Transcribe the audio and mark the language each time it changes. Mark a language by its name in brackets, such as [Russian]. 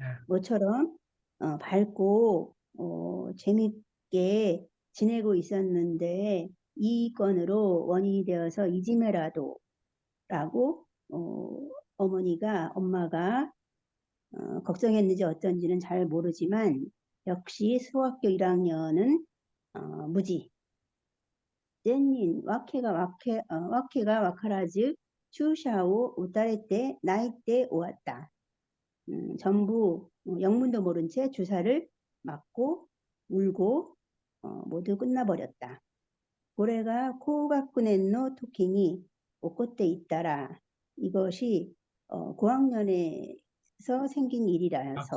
[Korean] 모처럼 밝고 재밌게 지내고 있었는데 이 건으로 원인이 되어서 이지메라도 라고 엄마가 걱정했는지 어쩐지는 잘 모르지만 역시 소학교 1학년은 무지. [Japanese] 全人わけがわからず注射を打たれて泣いて終わった. [Korean] 전부 영문도 모른 채 주사를 맞고 울고 모두 끝나버렸다. [Japanese] これが高学年の時に起こっていったら [Korean] 이것이 고학년에서 생긴 일이라서